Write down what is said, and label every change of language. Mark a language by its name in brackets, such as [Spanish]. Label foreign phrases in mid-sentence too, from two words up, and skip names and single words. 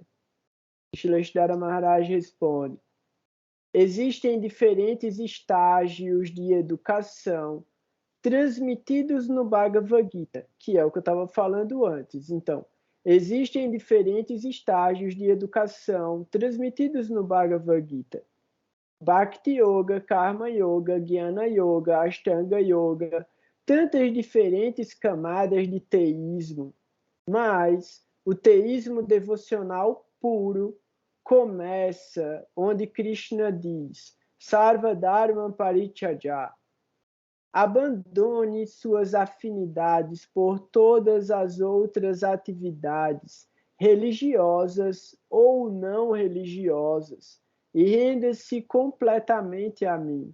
[Portuguese] Shrestha Maharaj responde: existem diferentes estágios de educação transmitidos no Bhagavad Gita, que é o que eu estava falando antes. Então, existem diferentes estágios de educação transmitidos no Bhagavad Gita. Bhakti Yoga, Karma Yoga, Jnana Yoga, Ashtanga Yoga, tantas diferentes camadas de teísmo. Mas o teísmo devocional puro começa onde Krishna diz [Sanskrit] सर्व धर्म परित्यज्य. [Portuguese] Abandone suas afinidades por todas as outras atividades, religiosas ou não religiosas, e renda-se completamente a mim.